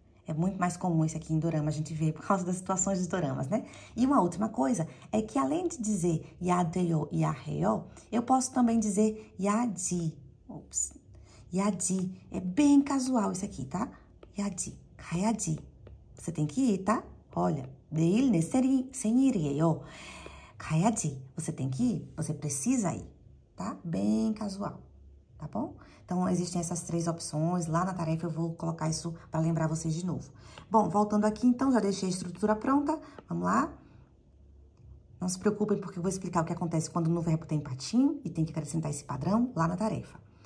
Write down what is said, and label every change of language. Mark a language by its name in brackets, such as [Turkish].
[Portuguese] É muito mais comum isso aqui em dorama, a gente vê por causa das situações dos doramas, né? E uma última coisa é que além de dizer 야돼요 e 야해요, eu posso também dizer 야지. Ops. 야지. É bem casual isso aqui, tá? [Korean] 야지. 가야지. [Portuguese] Você tem que ir, tá? [Korean] Olha, 내일 내 생일이에요. 가야지. [Portuguese] Você tem que ir, você precisa ir, tá? Bem casual, tá bom? Então, existem essas 3 opções. Lá na tarefa eu vou colocar isso para lembrar vocês de novo. Bom, voltando aqui, então, já deixei a estrutura pronta. Vamos lá? Não se preocupem, porque eu vou explicar o que acontece quando no verbo tem patim e tem que acrescentar esse padrão lá na tarefa.